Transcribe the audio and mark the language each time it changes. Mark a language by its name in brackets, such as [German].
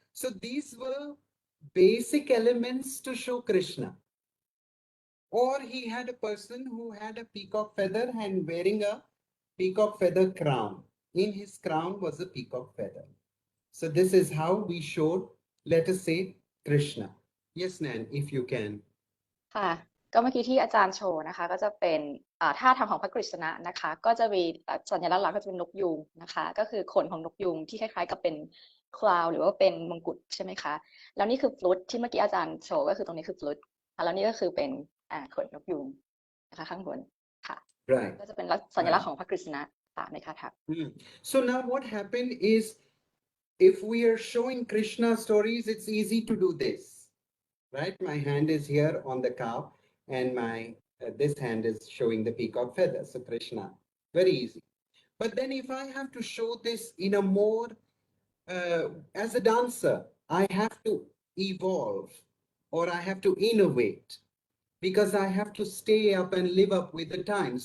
[English] So these were basic elements to show Krishna. Or he had a person who had a peacock feather and wearing a peacock feather crown. In his crown was a peacock feather. So this is how we showed, let us say, Krishna. Yes, Nan, if you can. [Thai] ค่ะก็เมื่อกี้ที่อาจารย์โชว์นะคะก็จะเป็นท่าทางของพระกฤษณะนะคะก็จะมีสัญลักษณ์หลักก็จะเป็นนกยูงนะคะก็คือขนของนกยูงที่คล้ายๆกับเป็นคลาวหรือว่าเป็นมงกุฎใช่ไหมคะแล้วนี่คือฟลุตที่เมื่อกี้อาจารย์โชว์ก็คือตรงนี้คือฟลุตแล้วนี่ก็คือเป็นขนนกยูงนะคะข้างบนค่ะ [English] Right. [Thai] ก็จะเป็นสัญลักษณ์ของพระกฤษณะในคาถา [English] So now what happened is, if we are showing Krishna stories, it's easy to do this, right? My hand is here on the cow and my this hand is showing the peacock feather. So Krishna, very easy. But then if I have to show this in a more, as a dancer, I have to evolve or I have to innovate because I have to stay up and live up with the time.